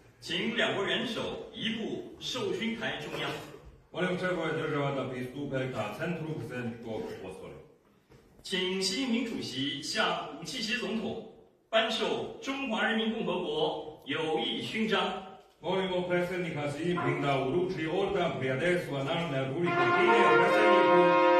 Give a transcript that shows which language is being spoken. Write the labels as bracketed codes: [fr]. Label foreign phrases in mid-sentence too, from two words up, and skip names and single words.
[zh] 请两国元首移步授勋台中央。 [hr] Molim čelove država da pristupe ka centru predsjedničkog postolja. [zh] 请习近平主席向武契协总统颁授中华人民共和国友谊勋章。 [hr] Molimo predsjednika Xi Jinpinga da uruči ordan prijateljstva Narodne Republike Kine predsjedniku